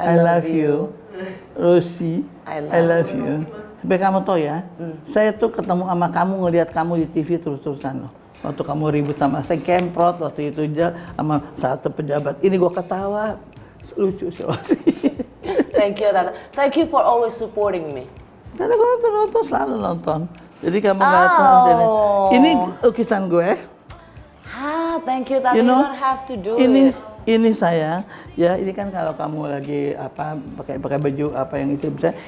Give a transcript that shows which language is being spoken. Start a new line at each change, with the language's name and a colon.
English: I love you. Rosie, I love you.
Indonesian: Sampai kamu tahu ya, saya tuh ketemu sama kamu, ngelihat kamu di TV terus-terusan loh. Waktu kamu ribut sama saya Kemprot waktu itu aja sama satu pejabat. Ini gua ketawa, lucu sih.
English: Thank you, Tante. Thank you for always supporting me.
Indonesian: Karena gua nonton selalu nonton. Jadi kamu datang. Ini lukisan gue.
English: Thank you, Tante. You don't have to do it.
Indonesian: Ini sayang, ya ini kan kalau kamu lagi pakai baju apa yang itu bisa.